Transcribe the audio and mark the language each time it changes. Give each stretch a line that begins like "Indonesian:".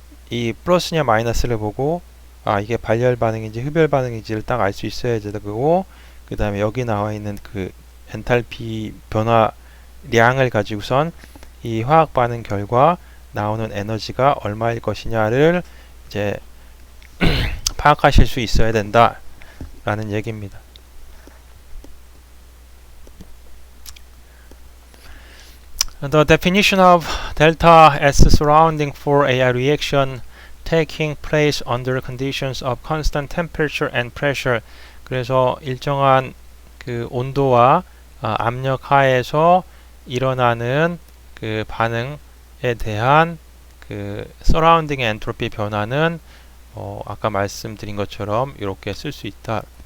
Korean: 이 플러스냐 마이너스를 보고 이게 발열 반응인지 흡열 반응인지를 딱 알 수 있어야 되고, 그 다음에 여기 나와 있는 그 엔탈피 변화량을 가지고선 이 화학 반응 결과 나오는 에너지가 얼마일 것이냐를 이제 파악하실 수 있어야 된다 라는 얘기입니다.
English: The definition of delta S surrounding for a reaction taking place under conditions of constant temperature and pressure.
Korean: 그래서 일정한 그 온도와 압력 하에서 일어나는 그 반응에 대한 그 서라운딩의 엔트로피 변화는 아까 말씀드린 것처럼 이렇게 쓸 수 있다.